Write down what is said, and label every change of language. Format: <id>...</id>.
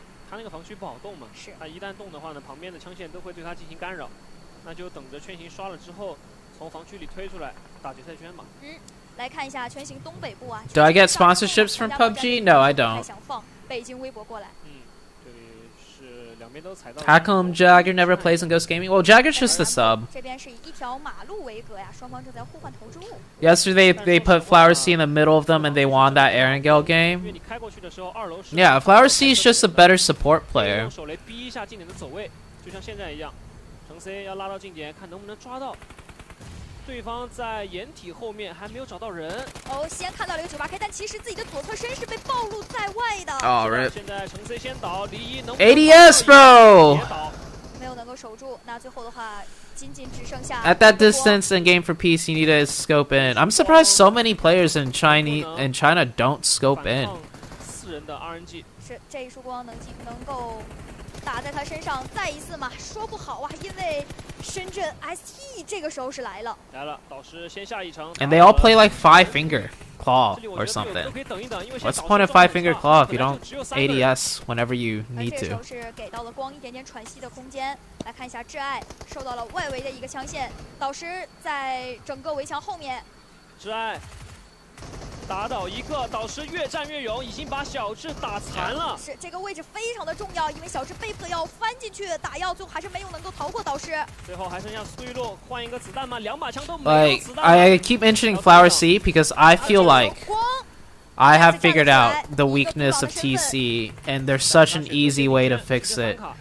<zh>他那个防区不好动嘛，他一旦动的话呢，旁边的枪线都会对他进行干扰，那就等着圈型刷了之后，从防区里推出来打决赛圈吧。来看一下圈型东北部啊。</zh> <en>Do I get sponsorships from PUBG? No, I don't.</en> <zh>想放北京微博过来。这里是两边都踩到。</zh> <en>How come Jagger never plays in Ghost Gaming? Well, Jagger's just the sub.</en> <zh>这边是以一条马路为格呀，双方正在互换投注。</zh> <en>Yesterday they put Flower C in the middle of them and they won that Erangel game. Yeah, Flower C is just a better support player.</en> <zh>手雷逼一下近点的走位，就像现在一样，程 C 要拉到近点，看能不能抓到。对方在掩体后面还没有找到人。哦，先看到了一个98K，但其实自己的左侧身是被暴露在外的。</zh> <en>Oh, rip.</en> <zh>现在程 C 先倒，李一能</zh> <en>ADS, bro.</en> <zh>没有能够守住，那最后的话。</zh> <en>At that distance in game for peace, you need to scope in. I'm surprised so many players in China don't scope in.</en> <zh>4人的 RNG 是这一束光能够打在他身上，再一次嘛，说不好啊，因为深圳 ST 这个时候是来了，导师先下一城</zh> <en>，and they all play like 5-finger claw or something. What's the point of 5-finger claw if you don't ADS whenever you need</en> <zh>这时</zh> <en>to?</en> <zh>候是给到了光一点点喘息的空间。来看一下挚爱受到了外围的一个枪线，导师在整个围墙后面，挚爱。打倒一个，导师越战越勇，已经把小智打残了。是这个位置非常的重要，因为小智被迫要翻进去打药，最后还是没有能够逃过导师。最后还剩下苏玉露，换一个子弹吗？2把枪都没有子弹。</zh> <en>I keep mentioning Flower C because I feel like I have figured out the weakness of TC, and there's such an easy way to fix it.</en>